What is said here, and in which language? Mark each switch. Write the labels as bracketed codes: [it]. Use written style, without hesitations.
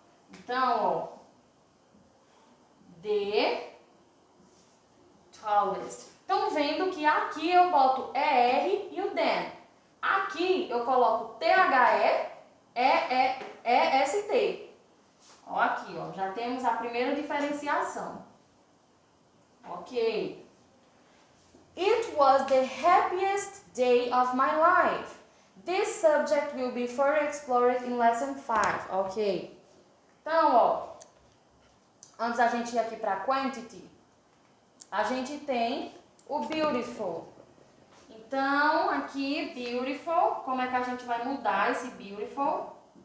[en] Então, ó, the tallest. [pt] Estão vendo que aqui eu boto ER e o than. Aqui eu coloco THE, EST. Ó, aqui, ó, já temos a primeira diferenciação. Ok. [en] It was the happiest day of my life. This subject will be further explored in lesson 5. Ok. [pt] Então, ó, antes da gente ir aqui para quantity, a gente tem o beautiful. Então, aqui, beautiful, como é que a gente vai mudar esse beautiful?